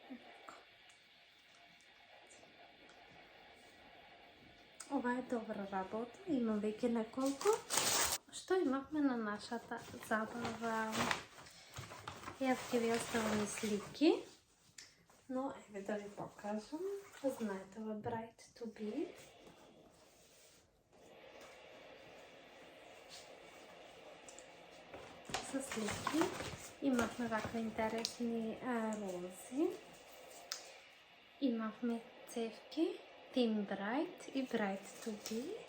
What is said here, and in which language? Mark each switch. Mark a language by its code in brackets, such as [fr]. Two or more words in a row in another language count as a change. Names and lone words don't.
[mk] Ова е добра работа, имам веќе неколку. Што имавме на нашата забава? Јас ќе ви оставам и слики, но еве да ви покажам. Знаете ова [en] Bride to be. [mk] Со слики. Имавме вакви интересни рози. Имавме цевки, [en] Team Bride и Bride to be.